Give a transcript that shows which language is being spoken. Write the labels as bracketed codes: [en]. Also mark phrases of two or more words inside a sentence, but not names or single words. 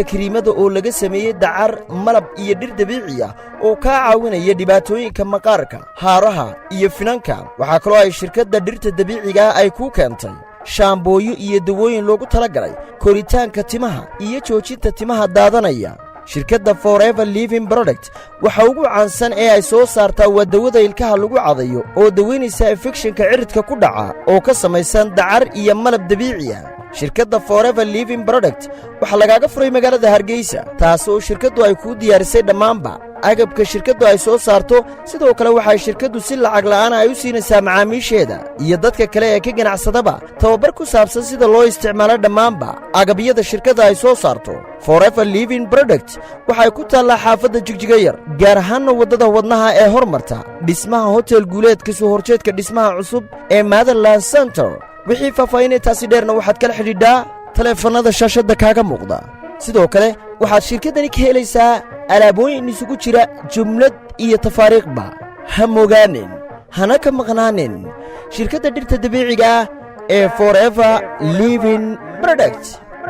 [so] kiriimada oo laga sameeyey dacar malab iyo dhir dabiiciya oo kaa caawinaya dhibaatooyinka maqaarka haaraha iyo finanka waxaa kaloo ay shirkadda dhirta dabiiciga ay kuu keentay shaambooyo iyo dawooyin loogu talagalay koritaanka timaha iyo joojinta timaha daadanaya shirkadda forever living product waxa ugu caansan ee ay soo saartaa waa dawada ilkaha lagu cadayo oo daweynaysa infekshinka ciridka ku dhaca oo ka samaysan dacar iyo malab dabiiciya shirkadda forever living product waxaa lagaaga furay magaalada hargeysa taas oo shirkaddu ay kuu diyaarisay dhammaanba agabka shirkaddu ay soo saarto sidoo kale waxay shirkaddu si lacag la'aan ay u siinaysaa macaamiisheeda iyo dadka kale ee ka ganacsadaba tababar ku saabsan sida loo isticmaalo dhammaanba agabyada shirkadda ay soo saarto forever living product waxay ku taallaa xaafadda jigjiga yar gaar ahaanna waddada wadnaha ee hormarta dhismaha hotel guuleedka soo horjeedka dhismaha cusub ee Motherland Center wixii faahfaahintaasi dheerna waxaad kala xidhiidhaa taleefannada shaashadda kaaga muuqda sidoo kale waxaad shirkaddani ka helaysaa alaabooyin isugu jira jumlad iyo tafaariiqba ha mogaanin hana ka maqnaanin shirkadda dhirta dabiiciga ah ee forever living product